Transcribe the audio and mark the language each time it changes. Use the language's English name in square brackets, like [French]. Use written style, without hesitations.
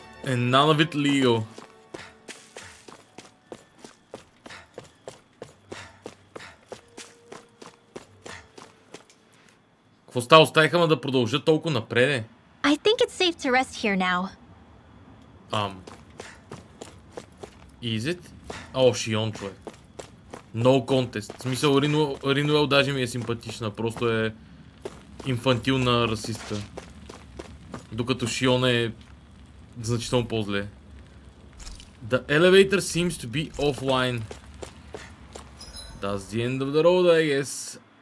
[English] And none of it legal. [Bulgarian] Какво става? Оставиха ме да продължа толкова напред? [English] I think it's safe to rest here now. Is it? [Bulgarian] О, Шион, човек. [English] No contest. [Bulgarian] В смисъл, Ринуел даже ми е симпатична. Просто е инфантилна расистка. Докато Шион е значително по-зле. [English] The elevator seems to be offline. That's the end of the road, I guess.